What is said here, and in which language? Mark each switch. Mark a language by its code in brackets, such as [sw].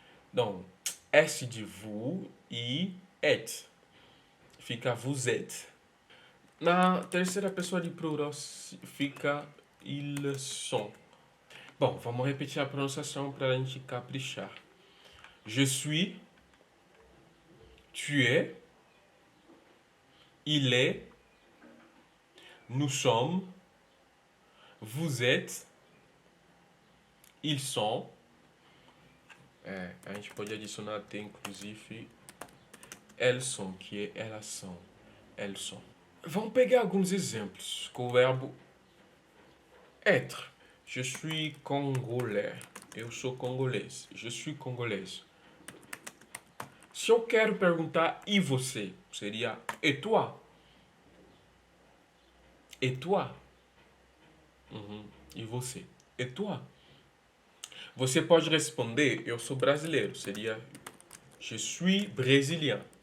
[pt] Então, S de vous e et. Fica [fr] vous êtes. [pt] Na terceira pessoa de plural fica [fr] ils sont. [pt] Bom, vamos repetir a pronunciação para a gente caprichar. [fr] Je suis, tu es, il est, nous sommes, vous êtes, ils sont. [pt] A gente pode adicionar até inclusive [fr] elles sont, [pt] que é elas são. [fr] Elles sont. [pt] Vamos pegar alguns exemplos com o verbo être. [fr] Je suis congolais. [pt] Eu sou congolês. [fr] Je suis congolaise. [pt] Se eu quero perguntar e você, seria [fr] et toi? Et toi? [pt] E você? [fr] Et toi? [pt] Você pode responder, eu sou brasileiro. [fr] Seria je suis brésilien.